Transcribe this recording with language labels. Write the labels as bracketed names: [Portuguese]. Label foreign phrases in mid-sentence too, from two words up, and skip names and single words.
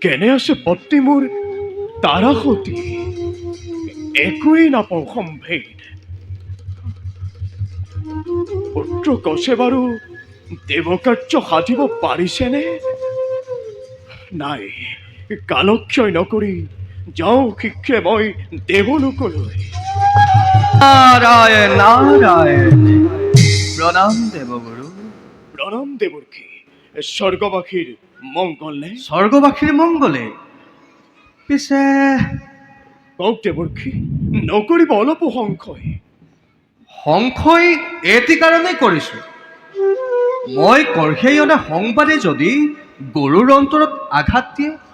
[Assamese] কেনে আছে পত্নী মোৰ তাৰাসতী, একোৱেই নাপাওঁ সম্ভেদ। পুত্ৰ কছে বাৰু দেৱকাৰ্য সাধিব পাৰিছেনে? নাই, কালক্ষয় নকৰি যাওঁ শীঘ্ৰে মই দেৱলোকলৈ। নারায়ণ নারায়ণ, প্রণাম দেবগুরু। প্ৰণাম দেৱৰ্ষী, স্বৰ্গবাসীৰ মংগল নে? স্বর্গবাসীর মঙ্গলে। পিছে কওক দেৱৰ্ষী, নকৰিব অলপো সংশয়। সংশয় এটি কাৰণেই কৰিছো, মই কঢ়িয়াই অনা সংবাদে যদি গৰুৰ অন্তৰত আঘাত দিয়ে।